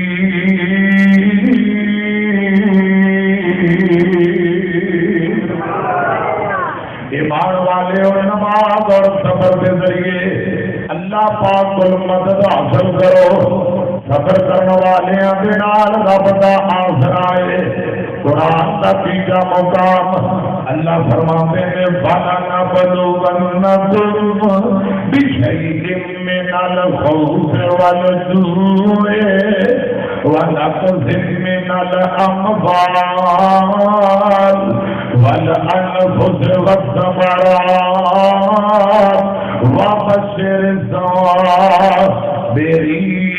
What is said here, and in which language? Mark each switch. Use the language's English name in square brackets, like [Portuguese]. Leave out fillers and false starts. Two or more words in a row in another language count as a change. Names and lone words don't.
[Urdu] ایمان والے اور نماز اور صبر کے ذریعے اللہ پاک کو مدد حاصل کرو۔ [Punjabi] صبر کرنے والے دے نال رب دا آسرا ہے۔ [Urdu] قرآن کا تیجا مقام اللہ فرماتے ہیں [Arabic] وَلَنَبْلُوَنَّكُمْ بِشَيْءٍ مِّنَ الْخَوْفِ وَالْجُوعِ وَنَقْصٍ مِّنَ الْأَمْوَالِ وَالْأَنفُسِ وَالثَّمَرَاتِ وَبَشِّرِ الصَّابِرِينَ۔